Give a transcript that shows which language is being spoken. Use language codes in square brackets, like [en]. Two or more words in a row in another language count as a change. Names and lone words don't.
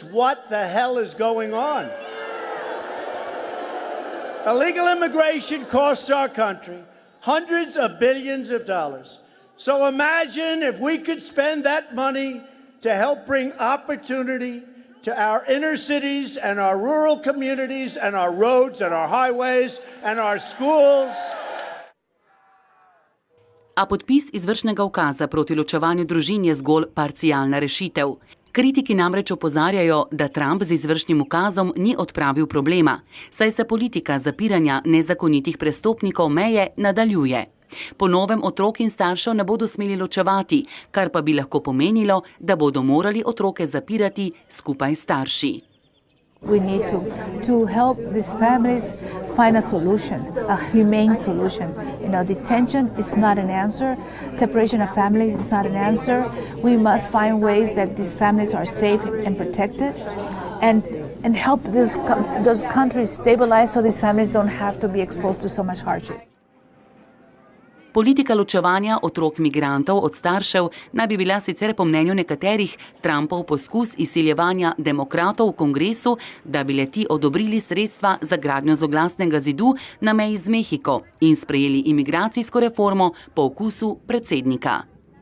[en] What the hell is going on? Illegal immigration costs our country hundreds of billions of dollars. So imagine if we could spend that money to help bring opportunity to our inner cities and our rural communities and our roads and our highways and our schools. [sl] A podpis izvršnega ukaza proti ločevanju družin je zgolj parcialna rešitev. Kritiki namreč opozarjajo, da Trump z izvršnim ukazom ni odpravil problema, saj se politika zapiranja nezakonitih prestopnikov meje nadaljuje. Po novem otrok in staršev ne bodo smeli ločevati, kar pa bi lahko pomenilo, da bodo morali otroke zapirati skupaj s starši. [en] We need to help these families find a solution, a humane solution. Detention is not an answer. Separation of families is not an answer. We must find ways that these families are safe and protected, and help those countries stabilize so these families don't have to be exposed to so much hardship. [sl] Politika ločevanja otrok migrantov od staršev naj bi bila sicer po mnenju nekaterih Trumpov poskus izsiljevanja demokratov v kongresu, da bi le-ti odobrili sredstva za gradnjo zloglasnega zidu na meji z Mehiko in sprejeli imigracijsko reformo po okusu predsednika.